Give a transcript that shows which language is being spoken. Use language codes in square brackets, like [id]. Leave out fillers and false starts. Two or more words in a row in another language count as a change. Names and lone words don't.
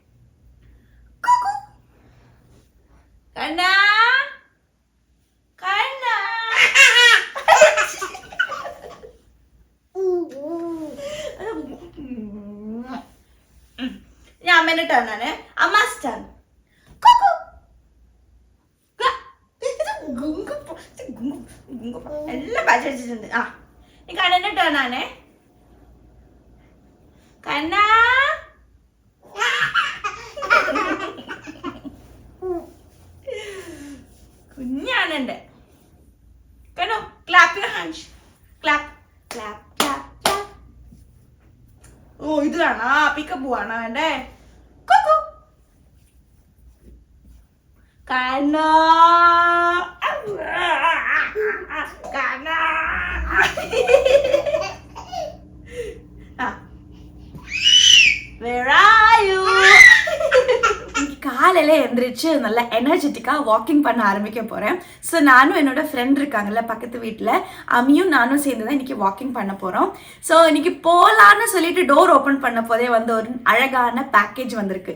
[ml] கண்ணா கண்ணா അമ്മേന്റെ ടേൺ ആണ്. അമ്മാസ് ടേൺ. എല്ലാം പാച്ച് വെച്ചിട്ടുണ്ട്. ആ ഈ കണ്ണന്റെ ടേൺ ആണ്. കണ്ണ കുഞ്ഞാണെന്റെ കണ്ണോ [en] clap your hands. clap clap clap clap. [ml] ഓ ഇത് കാണാ പിക്കപ്പ് പോവാണോ വേണ്ടേ? [en] Karena where are you? [ta] காலையில் எழுந்திரிச்சு நல்லா எனர்ஜெட்டிக்காக வாக்கிங் பண்ண ஆரம்பிக்க போகிறேன். ஸோ நானும் என்னோடய ஃப்ரெண்ட் இருக்காங்கல்ல பக்கத்து வீட்டில், அம்மியும் நானும் சேர்ந்து தான் இன்றைக்கி வாக்கிங் பண்ண போகிறோம். ஸோ இன்றைக்கி போகலான்னு சொல்லிட்டு [en] door open [ta] பண்ண போதே வந்து ஒரு அழகான பேக்கேஜ் வந்திருக்கு.